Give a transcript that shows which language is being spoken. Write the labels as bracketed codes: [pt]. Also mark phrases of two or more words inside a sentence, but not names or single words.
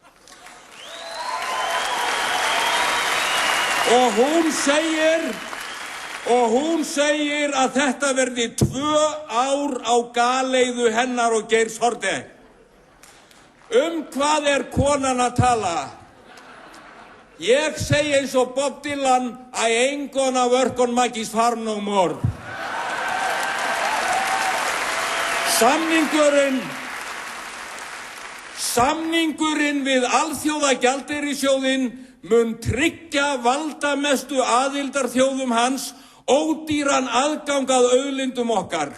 [is] Og hún segir að þetta verði 2 ár á galeiðu hennar og Geirs Haarde. Hvað er konan að tala? Ég segi eins og Bob Dylan, [en] I ain't gonna work on Maggie's farm no more. [is] Samningurinn við Alþjóðagjaldeyrissjóðinn mun tryggja valdamestu aðildarþjóðum hans ódýran aðgang að auðlindum okkar.